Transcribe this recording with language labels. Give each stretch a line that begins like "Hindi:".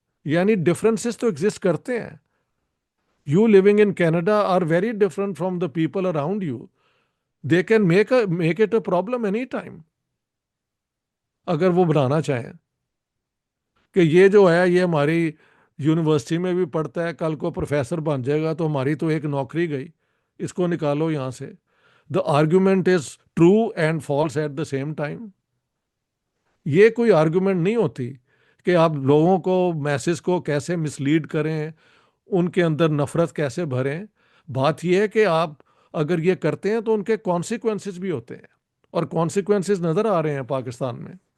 Urdu: یعنی ڈفرینسز تو ایگزسٹ کرتے ہیں.
English: You living in Canada are very different from the people around you. They can make it a problem any time
Urdu: اگر وہ بنانا چاہیں کہ یہ جو ہے یہ ہماری یونیورسٹی میں بھی پڑھتا ہے، کل کو پروفیسر بن جائے گا تو ہماری تو ایک نوکری گئی، اس کو نکالو یہاں سے.
English: The argument is true and false at the same time.
Urdu: یہ کوئی آرگومنٹ نہیں ہوتی کہ آپ لوگوں کو میسج کو کیسے مسلیڈ کریں، ان کے اندر نفرت کیسے بھریں. بات یہ ہے کہ آپ اگر یہ کرتے ہیں تو ان کے کانسیکوینسز بھی ہوتے ہیں، اور کانسیکوینسز نظر آ رہے ہیں پاکستان میں.